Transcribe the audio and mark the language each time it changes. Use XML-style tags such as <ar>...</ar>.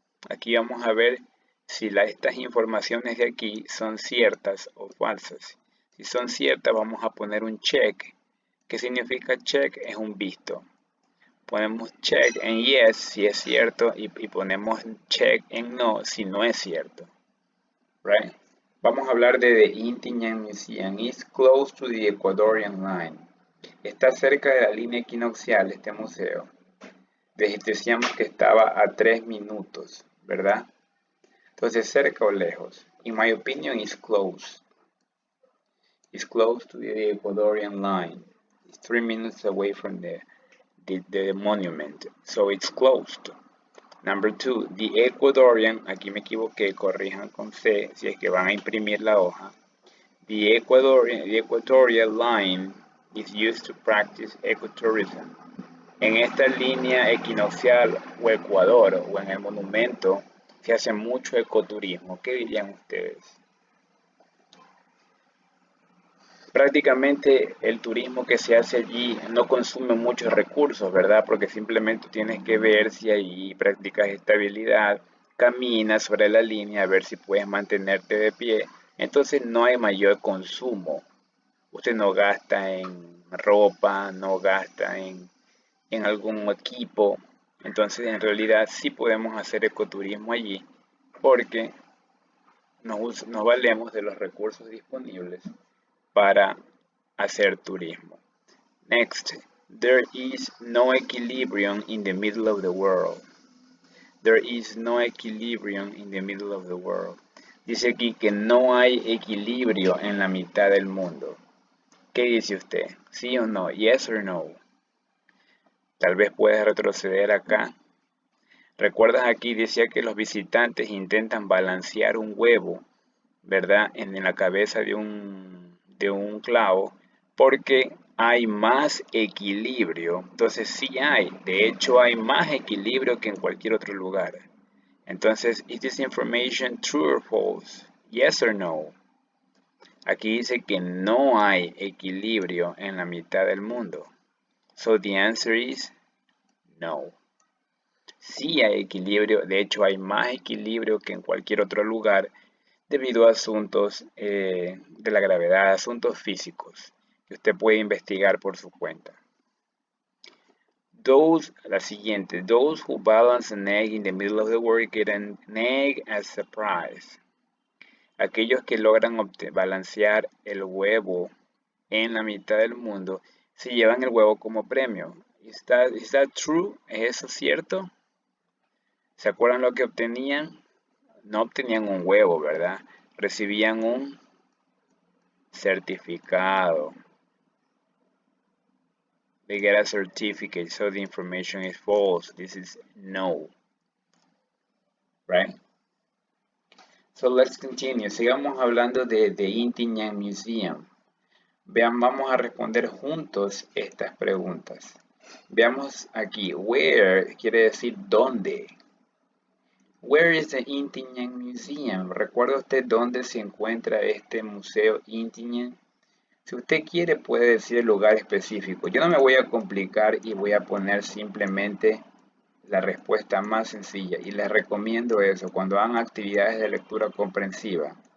<es>Aquí vamos a ver si estas informaciones de aquí son ciertas o falsas. Si son ciertas, vamos a poner un check. ¿Qué significa check? Es un visto. Ponemos check en yes si es cierto y ponemos check en no si no es cierto.</es> <en>Right?</en> <es>Vamos a hablar de the Inti Illimani Museum.</es> <en>It's close to the Ecuadorian line.</en> <es>Está cerca de la línea equinoccial este museo. Decíamos que estaba a 3 minutos, ¿verdad? Entonces, ¿cerca o lejos?</es> <en>In my opinion, it's close. It's close to the Ecuadorian line. It's 3 minutes away from the monument. So it's closed. Number 2, the Ecuadorian,</en> <es>aquí me equivoqué, corrijan con C si es que van a imprimir la hoja.</es> <en>The Equatorial line is used to practice ecotourism.</en> <es>En esta línea equinoccial o ecuador o en el monumento se hace mucho ecoturismo. ¿Qué dirían ustedes? Prácticamente el turismo que se hace allí no consume muchos recursos, ¿verdad? Porque simplemente tienes que ver si ahí practicas estabilidad, caminas sobre la línea a ver si puedes mantenerte de pie. Entonces no hay mayor consumo. Usted no gasta en ropa, no gasta en algún equipo. Entonces en realidad sí podemos hacer ecoturismo allí porque nos valemos de los recursos disponibles para hacer turismo.</es> <en>Next, there is no equilibrium in the middle of the world. There is no equilibrium in the middle of the world.</en> <es>Dice aquí que no hay equilibrio en la mitad del mundo. ¿Qué dice usted? ¿Sí o no?</es> <en>Yes or no.</en> <es>Tal vez puedes retroceder acá. ¿Recuerdas aquí? Decía que los visitantes intentan balancear un huevo, ¿verdad? En la cabeza de un clavo, porque hay más equilibrio. Entonces sí hay, de hecho hay más equilibrio que en cualquier otro lugar.</es> <en>Entonces, ¿is this information true or false? Yes or no.</en> <es>Aquí dice que no hay equilibrio en la mitad del mundo.</es> <en>So the answer is no.</en> <es>Sí hay equilibrio, de hecho hay más equilibrio que en cualquier otro lugar debido a asuntos de la gravedad, asuntos físicos que usted puede investigar por su cuenta. La siguiente,</es> <en>those who balance an egg in the middle of the world get an egg as a prize.</en> <es>Aquellos que logran balancear el huevo en la mitad del mundo se llevan el huevo como premio.</es> <en>¿Is that true?</en> <es>¿Es eso cierto? ¿Se acuerdan lo que obtenían? No obtenían un huevo, ¿verdad? Recibían un certificado.</es> <en>They get a certificate, so the information is false. This is no. Right? So let's continue.</en> <es>Sigamos hablando de Inti Illimani Museum. Vamos a responder juntos estas preguntas. Veamos aquí. Where quiere decir dónde.</es> <en>Where is the Inti Illimani Museum?</en> <es>¿Recuerda usted dónde se encuentra este museo Inti Illimani? Si usted quiere puede decir el lugar específico. Yo no me voy a complicar y voy a poner simplemente la respuesta más sencilla. Y les recomiendo eso cuando hagan actividades de lectura comprensiva.</es>